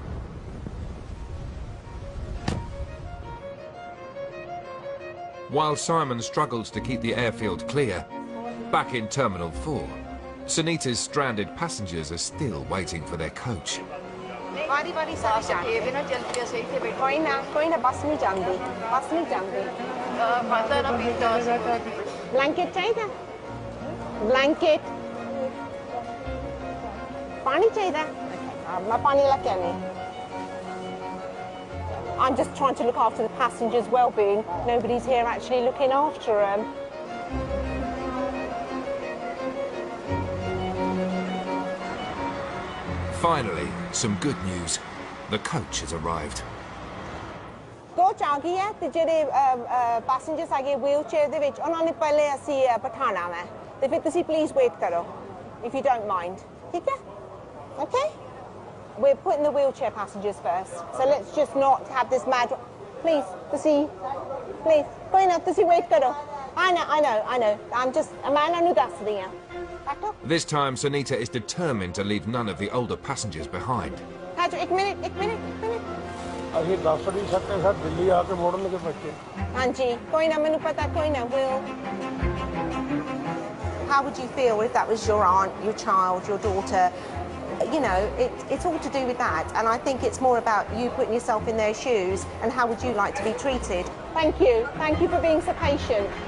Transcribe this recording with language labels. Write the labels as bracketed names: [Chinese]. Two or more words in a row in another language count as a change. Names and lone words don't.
[English] While Simon struggles to keep the airfield clear, back in Terminal 4, Sunita's stranded passengers are still waiting for their coach. [Hindi] Blanket chahiye? Blanket. Pani chahiye? Main pani la ke nahi. [English] I'm just trying to look after the passengers' well-being. Nobody's here actually looking after them. Finally, some good news. The coach has arrived. [Punjabi] Coach ਆ ਗਈ ਹੈ ਤੇ ਜੇੜੇ passengers ਆਗੇ wheelchair ਦੇ ਵਿਚ ਉਨ੍ਹਾਂ ਨੇ ਪਹਿਲੇ ਅਸੀਂ ਬਿਠਾਣਾ ਹੈ ਤੇ ਫਿਰ ਤੁਸੀਂ [English] please wait [Punjabi] ਕਰੋ [English] if you don't mind. [Hindi] ठीक है? [English] Okay? We're putting the wheelchair passengers first. So let's just not have this mad... [Punjabi] Please, ਤੁਸੀਂ... Please, ਕੋਈ ਨਾ, ਤੁਸੀਂ wait करो. [English] I know. I'm just a man who does the This time, Sunita is determined to leave none of the older passengers behind. [Hindi] एक minute. [Punjabi] ਅਸੀਂ ਦੱਸ ਨਹੀਂ ਸਕਦੇ ਸਰ ਦਿੱਲੀ ਆ ਕੇ ਮੋੜਨ ਲੱਗੇ ਬੱਚੇ [Hindi] हाँ जी, कोई ना मैंने पता कोई ना will. [English] How would you feel if that was your aunt, your child, your daughter? You know, it's all to do with that, and I think it's more about you putting yourself in their shoes and how would you like to be treated. Thank you for being so patient.